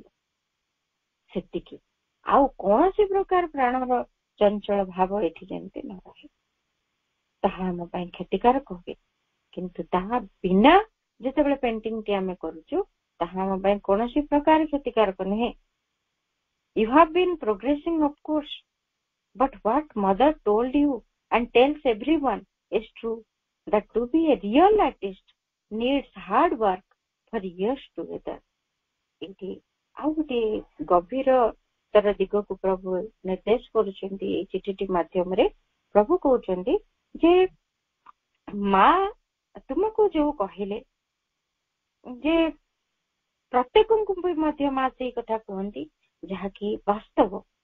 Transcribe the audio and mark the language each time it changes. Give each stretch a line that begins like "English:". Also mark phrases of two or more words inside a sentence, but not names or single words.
Odia: ସେତିକି, ଆଉ କୌଣସି ପ୍ରକାର ପ୍ରାଣର ଚଞ୍ଚଳ ଭାବ ଏଠି ଯେମିତି ନ ରହେ। ତାହା ଆମ ପାଇଁ କ୍ଷତିକାରକ ହୁଏ। କିନ୍ତୁ ତାହା ବିନା ଯେତେବେଳେ ପେଣ୍ଟିଂଟି ଆମେ କରୁଛୁ, ତାହା ଆମ ପାଇଁ କୌଣସି ପ୍ରକାର କ୍ଷତିକାରକ ନୁହେଁ।
English: You have been progressing, of course, but what mother told you and tells everyone is true, that to be a real artist needs hard work for years together.
Odia: ଏଠି ଆଉ ଗୋଟେ ଗଭୀର ତର ଦିଗକୁ ପ୍ରଭୁ ନିର୍ଦ୍ଦେଶ କରୁଛନ୍ତି ଏଇ ଚିଠିଟି ମାଧ୍ୟମରେ। ପ୍ରଭୁ କହୁଛନ୍ତି ଯେ ମା ତୁମକୁ ଯୋଉ କହିଲେ, ଯେ ପ୍ରତ୍ୟେକଙ୍କୁ ବି ମଧ୍ୟ ମା ସେଇ କଥା କୁହନ୍ତି ଯାହାକି ବାସ୍ତବ।